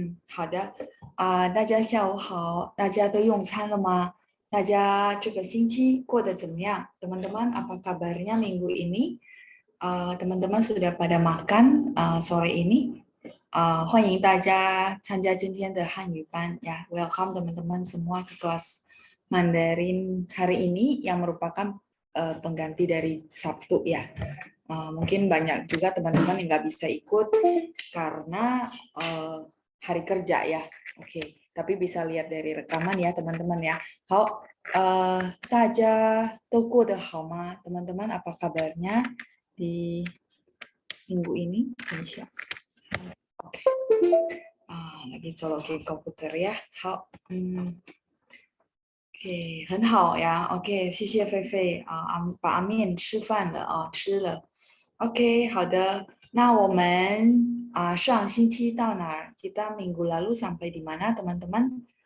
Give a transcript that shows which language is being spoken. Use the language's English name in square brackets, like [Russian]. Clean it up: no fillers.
[Chinese] 好的大家下午好，大家都用餐了吗？大家这个星期过得怎么样？ [Indonesian] Teman-teman, apa kabarnya minggu ini? Teman-teman sudah pada makan sore ini? [Chinese] 欢迎大家参加今天的汉语班ya. [English] Welcome [Indonesian] teman-teman semua ke kelas Mandarin hari ini yang merupakan pengganti dari Sabtu ya. Mungkin banyak juga teman-teman yang nggak bisa ikut karena hari kerja ya. Oke, tapi bisa lihat dari rekaman ya teman-teman ya. [Chinese] 好，大家都过得好吗？ [Indonesian] teman-teman apa kabarnya di minggu ini? [Chinese] 等一下。 [Indonesian] Oke. lagi colokin komputer ya. [Chinese] 好，OK，很好呀。 OK，谢谢菲菲把面吃饭了吃了。 OK，好的。那我们上星期到哪儿？ [Indonesian] Kita minggu lalu sampai di mana, teman-teman?